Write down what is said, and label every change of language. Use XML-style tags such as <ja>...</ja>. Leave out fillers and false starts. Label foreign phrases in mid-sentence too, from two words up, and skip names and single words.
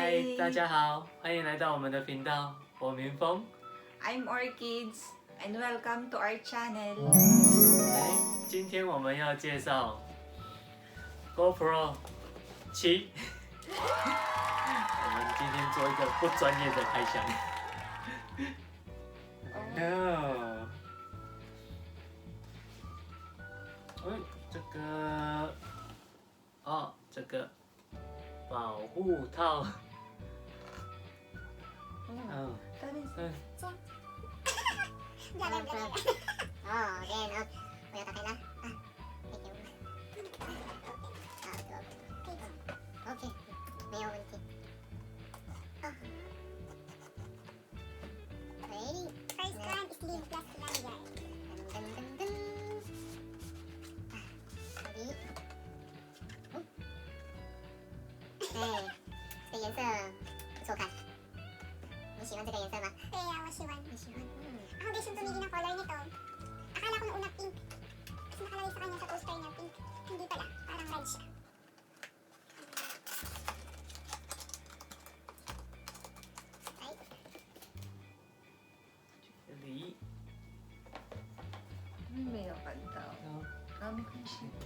<zh>大家好，欢迎来到我们的频道，我明峰。</zh> <en>I'm Orchids and welcome to our channel.</en> <zh>今天我们要介绍 GoPro 7。我们今天做一个不专业的开箱。这个保护套。我要打开啦。OK， 没有问题。</zh> <en>First one is lead plus lanyard.</en> <zh>这个颜色不错看。你喜欢这个颜色吗？对呀，我喜欢。你喜欢？</zh> <tl>Ako guys, yung tumigil ng color nito. Akala ko nung una pink. Kasi nakalagay sa kanya sa poster niya pink. Hindi pala, parang red siya. Ay.</tl> <zh>这里没有看到，没关系。</zh>